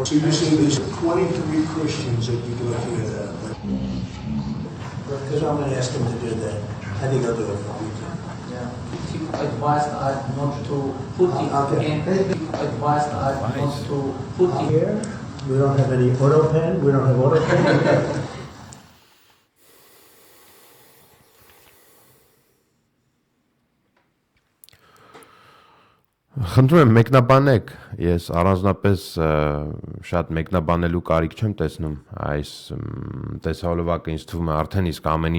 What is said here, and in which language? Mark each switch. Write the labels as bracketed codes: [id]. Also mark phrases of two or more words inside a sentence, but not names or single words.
[en] So you say there's 23 Christians that you'd like to add. Because I'm going to ask him to do that. I think I'll do it for you. Yeah. Advised not to put it in. Advised not to put it here. We don't have any auto pen. We don't have auto pen. [hy] Խնդրում եմ մեկնաբանեք, ես առանձնապես շատ մեկնաբանելու կարիք չեմ տեսնում, այս տեսահոլովակը ինձ թվում է արդեն իսկ ամեն